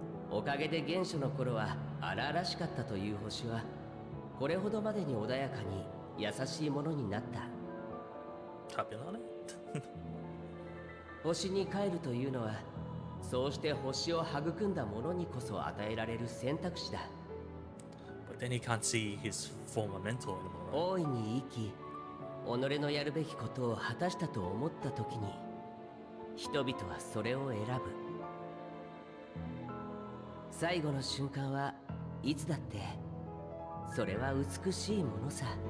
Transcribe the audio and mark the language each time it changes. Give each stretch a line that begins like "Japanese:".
Japanese: おかげで原初の頃は荒々しかったという星はこれほどまでに穏やかに優しいものになった。食べられ星に帰るというのはそうして星を育んだ者にこそ与えられる選択肢だ。
English: But then he can't see his former mentor anymore.
Japanese: 大いに生き、己のやるべきことを果たしたと思った時に人々はそれを選ぶ。最後の瞬間はいつだってそれは美しいものさ。